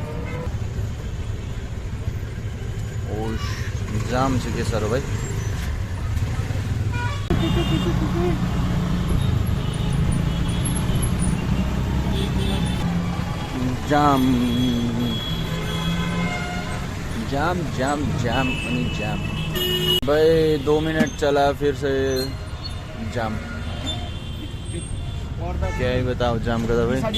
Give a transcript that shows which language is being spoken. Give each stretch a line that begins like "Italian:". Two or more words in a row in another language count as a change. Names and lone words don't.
Nepali: जाम छ के साह्रो भाइ। जाम जाम जाम जाम अनि जाम भाई।
Hindi: 2 मिनट चला फिर से जाम। क्या ही बताओ जाम का भाई।